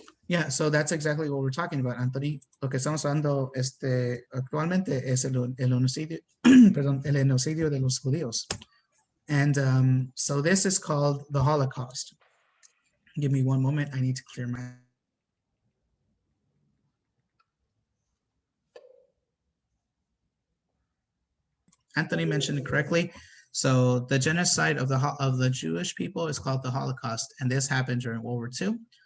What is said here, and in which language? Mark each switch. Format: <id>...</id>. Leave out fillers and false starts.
<en>Yeah, so that's exactly what we're talking about, Anthony.</en> <es>Lo que estamos hablando actualmente es el genocidio, perdón, el genocidio de los judíos.</es> <en>And so this is called the Holocaust. Give me one moment. I need to clear my. Anthony mentioned it correctly. So the genocide of the Jewish people is called the Holocaust, and this happened during World War II.</en>